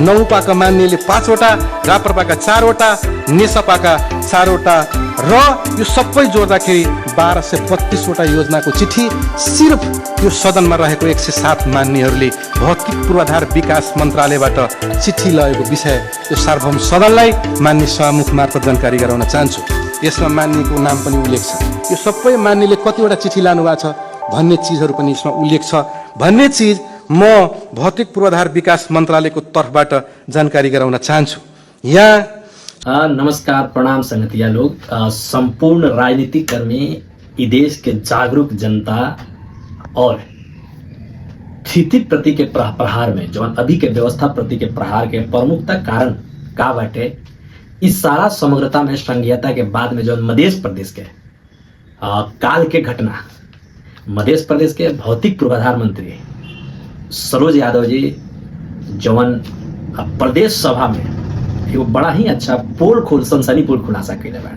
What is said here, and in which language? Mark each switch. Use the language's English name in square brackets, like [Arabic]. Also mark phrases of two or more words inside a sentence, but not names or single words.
[Nepali] नौपाका मान्यले 5 वटा, राप्रपाका 4 वटा, नेसपाका 4 वटा र यो सबै जोड्दाखेरि 1232 वटा योजनाको चिठी सिर्फ यो सदनमा रहेको 107 मान्यहरूले भौतिक पूर्वाधार विकास मन्त्रालयबाट चिठी लगेको विषय यो सार्वभौम सदनलाई मान्य सभामुख मार्फत जानकारी गराउन चाहन्छु। यसमा मान्यको नाम पनि उल्लेख छ। यो सबै मान्यले कतिवटा चिठी लानु भएको छ भन्ने चीजहरू पनि यसमा उल्लेख छ भन्ने चीज म भौतिक पूर्वाधार विकास मन्त्रालयको तर्फबाट जानकारी गराउन चाहन्छु। यहाँ [Bhojpuri] नमस्कार प्रणाम संगतिया लोग संपूर्ण राजनीतिक कर्मी देश के जागरूक जनता और स्थिति प्रति के प्रहार में जो अभी के व्यवस्था प्रति के प्रहार के प्रमुखता कारण का बाटे इस सारा समग्रता में संघीयता के बाद में जो मध्य प्रदेश के काल के घटना मध्य प्रदेश के भौतिक पूर्वाधार मंत्री सरोज यादव जी जवन प्रदेश सभा में वो बड़ा ही अच्छा सनसनी पोल खुलासा कैले बा।